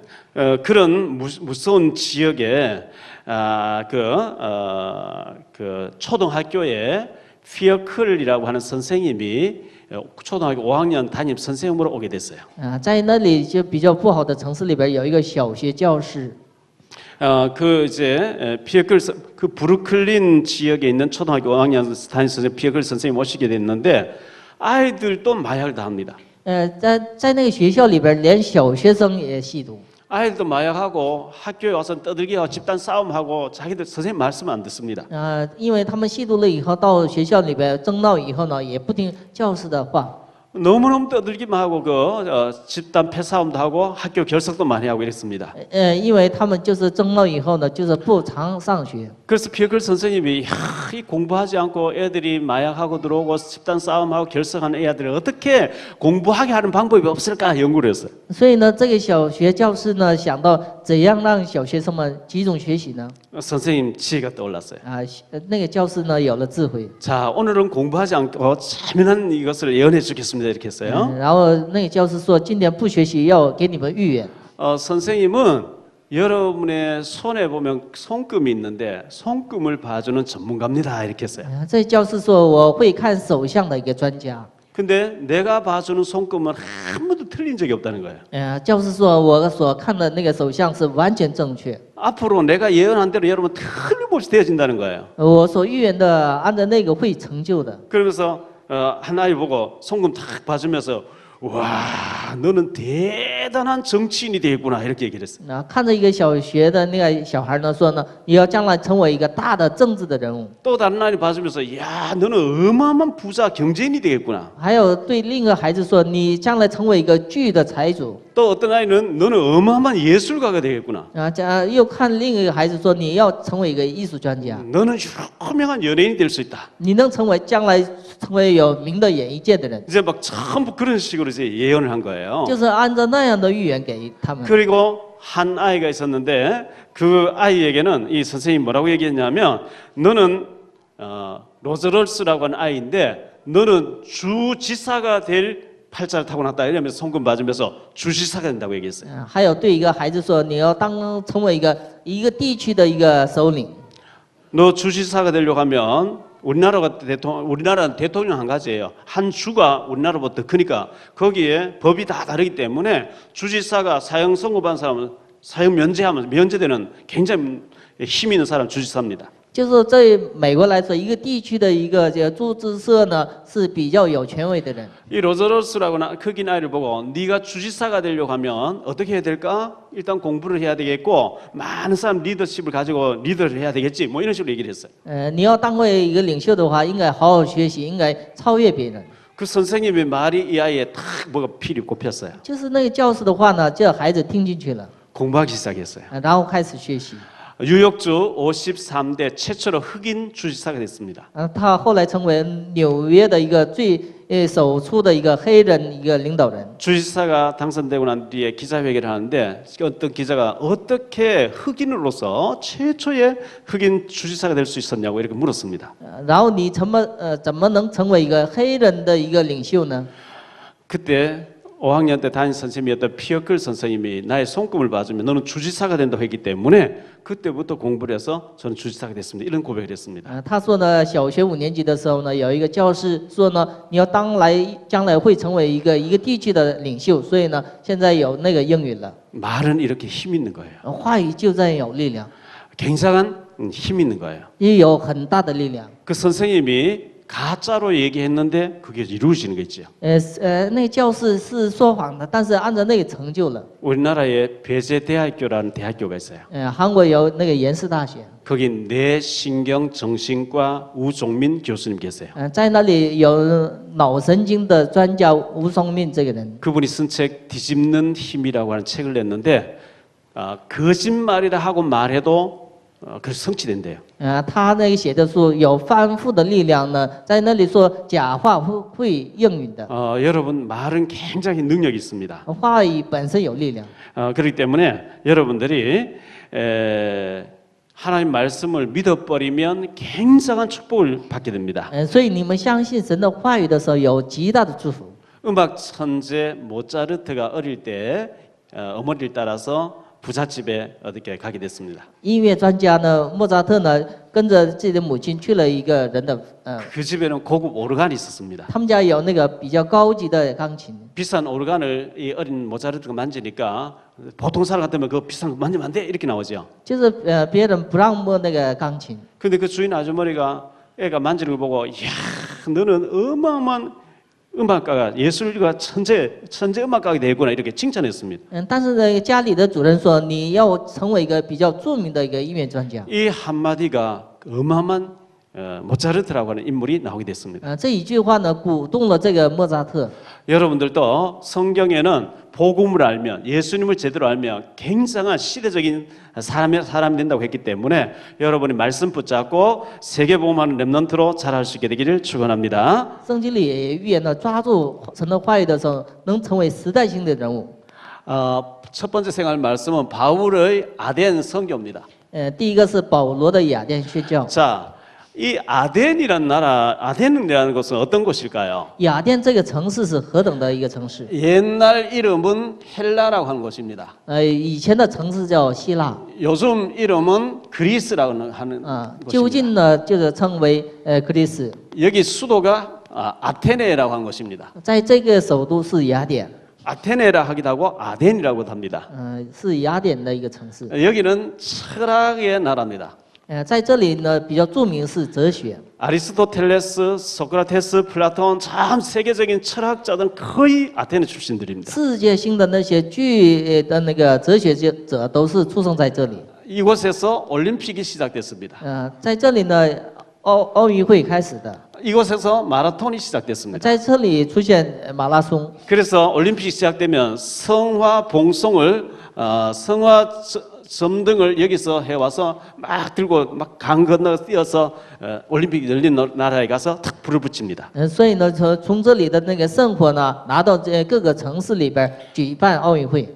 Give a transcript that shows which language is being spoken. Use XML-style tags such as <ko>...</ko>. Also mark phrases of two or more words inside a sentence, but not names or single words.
<ko>그런 무서운 지역에 그 초등학교에 피어클이라고 하는 선생님이 초등학교 5학년 담임 선생님으로 오게 됐어요.</ko> <zh>在那里就比较不好的城市里边有一个小学教室。</zh> <ko>그 이제 피어클 그 브루클린 지역에 있는 초등학교 5학년 담임 선생님 피어클 선생님 오시게 됐는데 아이들도 마약을 다 합니다.</ko> <zh>在那个学校里边，连小学生也吸毒。</zh> <ko>아이들도 마약하고 학교에 와서 떠들기하고 집단 싸움하고 자기들 선생님 말씀 안 듣습니다.</ko> <zh>因为他们吸毒了以后，到学校里边争闹以后呢，也不听教师的话。</zh> <ko>너무너무 떠들기만 하고 집단 패싸움도 하고 학교 결석도 많이 하고 이랬습니다.</ko> <zh>因为他们就是争闹以后呢，就是不常上学。</zh> <ko>그래서 피어클 선생님이 이 공부하지 않고 애들이 마약하고 들어오고 집단 싸움하고 결석하는 애들을 어떻게 공부하게 하는 방법이 없을까 연구를 했어요.</ko> <zh>所以呢，这个小学教师呢，想到怎样让小学生们集中学习呢？</zh> <ko>선생님 지혜가 떠올랐어요.</ko> <zh>那个教师呢有了智慧。</zh> <ko>자, 오늘은 공부하지 않고 참연한 이것을 예언해 주겠습니다. 이렇게 했어요.</ko> <zh>然后那个教师说，今天不学习，要给你们预言。</zh> <ko>선생님은 여러분의 손에 보면 손금이 있는데 손금을 봐주는 전문가입니다. 이렇게 했어요.</ko> <zh>这教师说，我会看手相的一个专家。</zh> <ko>근데 내가 봐주는 손금은 한 번도 틀린 적이 없다는 거예요.</ko> <zh>教师说，我所看的那个手相是完全正确。</zh> <ko>앞으로 내가 예언한 대로 여러분 틀림없이 되어진다는 거예요.</ko> <zh>我所预言的，按照那个会成就的。</zh> <ko>그러면서 한 아이 보고 손금 탁 봐주면서 와, 너는 대단한 정치인이 되겠구나 이렇게 얘기를 했어요.</ko> <zh>看着一个小学的那个小孩呢，说呢，你要将来成为一个大的政治的人物。</zh> <ko>또 다른 아이 봐주면서 야, 너는 어마어마한 부자 경제인이 되겠구나.</ko> <zh>还有对另一个孩子说，你将来成为一个巨的财主。</zh> <ko>또 어떤 아이는 너는 어마어마한 예술가가 되겠구나.</ko> <zh>又看另一个孩子说，你要成为一个艺术专家，</zh> <ko>너는 유명한 연예인이 될 수 있다.</ko> <zh>你能将来成为有名的演艺界的人。</zh> <ko>이제 막 전부 그런 식으로 이제 예언을 한 거예요.</ko> <zh>就是按照那样的预言给他们。</zh> <ko>그리고 한 아이가 있었는데 그 아이에게는 이 선생님이 뭐라고 얘기했냐면 너는 로저럴스라고 하는 아이인데 너는 주지사가 될 팔자를 타고났다 이러면서 손금 맞으면서 주지사가 된다고 얘기했어요.</ko> <zh>还有对一个孩子说，你要成为一个地区的一个首领。</zh> <ko>너 주지사가 되려고 하면 우리나라 대통령 한 가지예요. 한 주가 우리나라보다 더 크니까 거기에 법이 다 다르기 때문에 주지사가 사형 선고받은 사람은 사형 면제되는 굉장히 힘 있는 사람 주지사입니다.</ko> <zh>就是在美国来说，一个地区的一个驻志社呢是比较有权威的人。</zh> <ko>이 로저러스라고 흑인 아이를 보고 네가 주지사가 되려고 하면 어떻게 해야 될까? 일단 공부를 해야 되겠고 많은 사람 리더십을 가지고 리더를 해야 되겠지. 뭐 이런 식으로 얘기를 했어요.</ko> <zh>你要当为一个领袖的话，应该好好学习，应该超越别人。</zh> <ko>그 선생님의 말이 이 아이에 탁 뭐가 피리 꼽혔어요.</ko> <zh>就是那个教师的话呢，这孩子听进去了，</zh> <ko>공부하기 시작했어요.</ko> <zh>然后开始学习。</zh> <ko>뉴욕주 53대 최초로 흑인 주지사가 됐습니다.</ko> <zh>他后来成为纽约的一个首出的一个黑人一个领导人。</zh> <ko>주지사가 당선되고 난 뒤에 기자회견을 하는데 어떤 기자가 어떻게 흑인으로서 최초의 흑인 주지사가 될 수 있었냐고 이렇게 물었습니다.</ko> <zh>然后你怎么能成为一个黑人的一个领袖呢？</zh> <ko>그때 5학년 때 담임 선생님이었던 피어클 선생님이 나의 손금을 봐주면 너는 주지사가 된다고 했기 때문에 그때부터 공부를 해서 저는 주지사가 됐습니다. 이런 고백을 했습니다.</ko> <zh>他说呢，小学5年级的时候呢，有一个教师说呢，你要将来会成为一个地区的领袖，所以呢，现在有那个应允了。</zh> <ko>말은 이렇게 힘 있는 거예요.</ko> <zh>话语就在有力量，</zh> <ko>굉장한 힘 있는 거예요.</ko> <zh>也有很大的力量。</zh> <ko>그 선생님이 가짜로 얘기했는데 그게 이루어지는 거 있죠.</ko> <zh>那个教师是说谎的，但是按照那个成就了。</zh> <ko>우리나라에 배재대학교라는 대학교가 있어요.</ko> <zh>韩国有那个延世大学，</zh> <ko>거기 뇌신경정신과 우종민 교수님 계세요.</ko> <zh>在那里有脑神经的专家吴松敏这个人。</zh> <ko>그분이 쓴 책 뒤집는 힘이라고 하는 책을 냈는데 거짓말이라 하고 말해도 그래서 성취된대요.</ko> <zh>他那个写的说有翻覆的力量呢，在那里说假话会应允的，</zh> <ko>여러분 말은 굉장히 능력이 있습니다.</ko> <zh>话语本身有力量。</zh> <ko>그렇기 때문에 여러분들이 하나님 말씀을 믿어버리면 굉장한 축복을 받게 됩니다.</ko> <zh>所以你们相信神的话语的时候，有极大的祝福。</zh> <ko>음악 천재 모차르트가 어릴 때 어머니를 따라서 부잣집에 어떻게 가게 됐습니다.</ko> <zh>音乐专家呢，莫扎特呢，跟着自己的母亲去了一个人的</zh> <ko>그 집에는 고급 오르간이 있었습니다.</ko> <zh>他们家有那个比较高级的钢琴。</zh> <ko>비싼 오르간을 이 어린 모차르트가 만지니까 보통 사람 같으면 그 비싼 거 만지면 안 돼 이렇게 나오죠.</ko> <zh>就是别人不让摸那个钢琴，</zh> <ko>근데 그 주인 아주머니가 애가 만지는 걸 보고, 이야, 너는 어마어마한 음악가가 예술가 천재 음악가가 되구나 이렇게 칭찬했습니다.</ko> <zh>但是呢，家里的主人说你要成为一个比较著名的一个音乐专家。</zh> <ko>이 한마디가 어마어마한 모차르트라고 하는 인물이 나오게 됐습니다.</ko> <zh>这一句话呢，鼓动了这个莫扎特。</zh> <ko>여러분들도 성경에는 복음을 알면 예수님을 제대로 알면 굉장한 시대적인 사람이 된다고 했기 때문에 여러분이 말씀 붙잡고 세계복음하는 렘넌트로 자랄 수 있게 되기를 축원합니다.</ko> <zh>圣经里也预言了，抓住神的话语的时候，能成为时代性的人物。</zh> <ko>첫 번째 생활 말씀은 바울의 아덴 선교입니다.</ko> <zh>第一个是保罗的雅典宣教。</zh> <ko>자, 이 아덴이라는 나라, 아덴이라는 곳은 어떤 곳일까요?</ko> <zh>雅典这个城市是何等的一个城市？</zh> <ko>옛날 이름은 헬라라고 하는 곳입니다.</ko> <zh>以前的城市叫希腊，</zh> <ko>요즘 이름은 그리스라고 하는</ko> <zh>就</zh> <ko>곳입니다.</ko> <zh>近呢就是称为克里斯。</zh> <ko>여기 수도가 아테네라고 한 곳입니다.</ko> <zh>在这个首都是雅典，</zh> <ko>아테네라 하기도 하고 아덴이라고도 합니다.</ko> <zh>是雅典的一个城市。</zh> <ko>여기는 철학의 나라입니다.</ko> <zh>在这里呢比较著名是哲学。</zh> <ko>아리스토텔레스, 소크라테스, 플라톤 참 세계적인 철학자들은 거의 아테네 출신들입니다.</ko> <zh>世界性的那些巨的那个哲学者都是出生在这里。</zh> <ko>이곳에서 올림픽이 시작됐습니다.</ko> <zh>在这里呢奥运会开始的，</zh> <ko>이곳에서 마라톤이 시작됐습니다.</ko> <zh>在这里出现马拉松。</zh> <ko>그래서 올림픽이 시작되면 성화 봉송을 성화 점등을 여기서 해와서 막 들고 막 강 건너 뛰어서 올림픽 열린 나라에 가서 탁 불을 붙입니다.</ko> <zh>所以呢，从这里的那个圣火呢，拿到这各个城市里边举办奥运会，</zh>